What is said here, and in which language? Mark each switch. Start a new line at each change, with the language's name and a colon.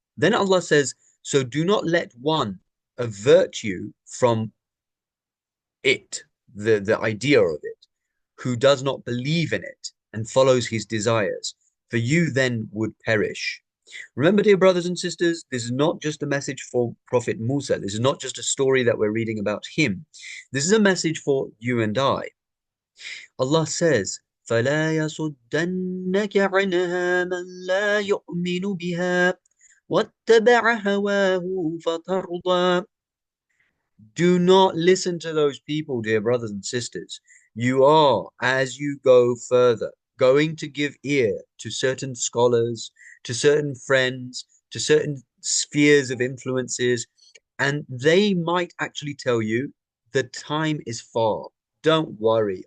English: Then Allah says, so do not let one avert you from it, the idea of it, who does not believe in it and follows his desires, for you then would perish. Remember, dear brothers and sisters, this is not just a message for Prophet Musa. This is not just a story that we're reading about him. This is a message for you and I. Allah says,
Arabic: فَلَا يَصُدَّنَّكَ عَنْهَا مَنْ لَا يُؤْمِنُ بِهَا وَاتَّبَعَ هَوَاهُ فَتَرْضَى.
English: Do not listen to those people, dear brothers and sisters. You are, as you go further, going to give ear to certain scholars, to certain friends, to certain spheres of influences, and they might actually tell you the time is far. Don't worry.